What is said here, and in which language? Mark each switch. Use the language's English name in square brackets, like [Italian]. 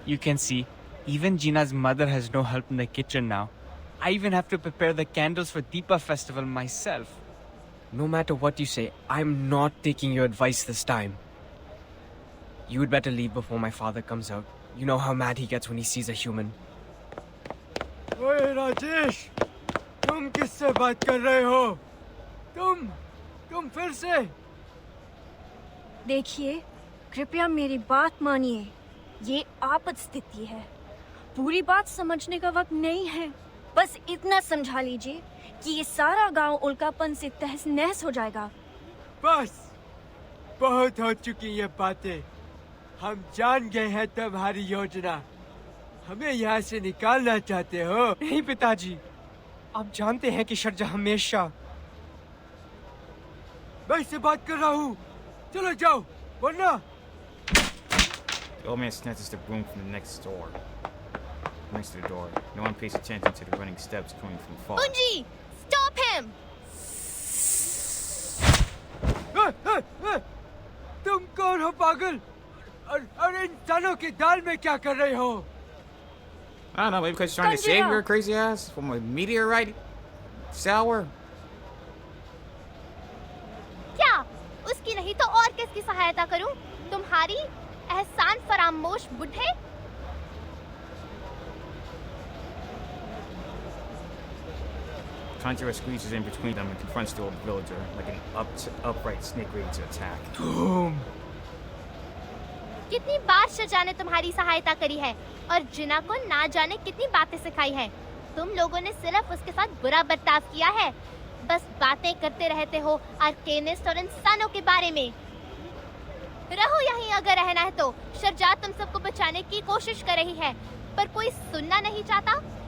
[English] You can see, even Gina's mother has no help in the kitchen now. I even have to prepare the candles for Deepa festival myself. No matter what you say, I'm not taking your advice this time. You would better leave before my father comes out. You know how mad he gets when he sees a human. [Hindi] ओए राजेश, तुम किससे बात कर रहे हो? तुम फिर से? देखिए, कृपया मेरी बात मानिए। ये आपात स्थिति है। पूरी बात समझने का वक्त नहीं है। बस इतना समझा लीजिए कि ये सारा गांव उल्कापन से तहस नहस हो जाएगा। बस, बहुत हो चुकी ये बातें। हम जान गए हैं तुम्हारी योजना। हमें यहाँ से निकालना चाहते हो? नहीं पिताजी, आप जानते हैं कि शर्जा हमेशा... मैं इससे बात कर रहा हूँ। चलो जाओ, वरना... [English] The old man snatches the broom from the next to the door. No one pays attention to the running steps coming from far. Unji! Stop him! [Hindi] तुम कौन हो पागल? और इंसानों की दाल में क्या कर रहे हो? [English] I don't know, maybe because she's trying to save your crazy ass from a meteorite shower? [Hindi] क्या? उसकी नहीं तो और किसकी सहायता करूं? तुम्हारी एहसान फरामोश बुढ़े? [English] Conjuror squeezes in between them and confronts the old villager like an upright snake ready to attack. [Hindi] कितनी बार शजा ने तुम्हारी सहायता करी है और जिना को ना जाने कितनी बातें सिखाई हैं। तुम लोगों ने सिर्फ उसके साथ बुरा बर्ताव किया है। बस बातें करते रहते हो आर्केनिस्ट और इंसानों के बारे में। रहो यहीं अगर रहना है तो। शर्जा तुम सबको बचाने की कोशिश कर रही है, पर कोई सुनना नहीं चाहता।